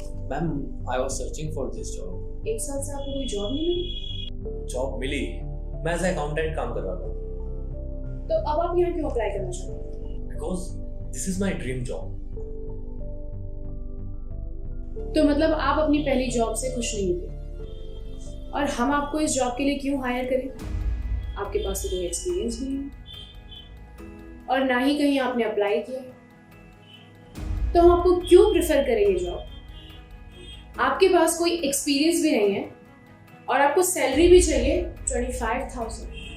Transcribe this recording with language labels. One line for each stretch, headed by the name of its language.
English: Ma'am, I was searching for this job.
Hindi: एक साल से आपको कोई जॉब नहीं मिली? जॉब मिली, मैं एज अकाउंटेंट काम कर रहा था। तो अब आप यहाँ क्यों अप्लाई करना चाहते हैं?
English: Because this is my dream job.
Hindi: तो मतलब आप अपनी पहली जॉब से खुश नहीं थे, और हम आपको इस जॉब के लिए क्यों हायर करें? आपके पास तो कोई एक्सपीरियंस भी नहीं है, और ना ही कहीं आपने अप्लाई किया है। तो हम आपको क्यों प्रेफर करें ये जॉब? आपके पास कोई एक्सपीरियंस भी नहीं है, और आपको सैलरी भी चाहिए 25,000।